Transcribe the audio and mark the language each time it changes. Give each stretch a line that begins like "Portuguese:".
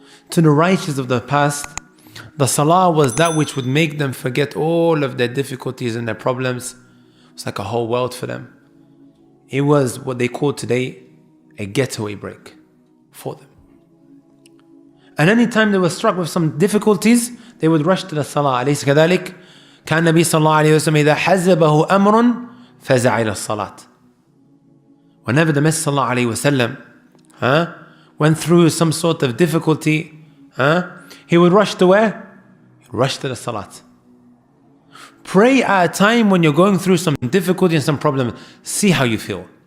English: To the righteous of the past, the salah was that which would make them forget all of their difficulties and their problems. It's like a whole world for them. It was what they call today a getaway break for them. And anytime they were struck with some difficulties, they would rush to the salah.
Arabic: أليس كذلك؟ كان النبي صلى الله عليه وسلم إذا حزبه أمر فزع إلى الصلاة.
English: Whenever the Messenger
Arabic: صلى الله عليه وسلم
English: went through some sort of difficulty, he would rush to where? Rush to the salat. Pray at a time when you're going through some difficulty and some problem. See how you feel.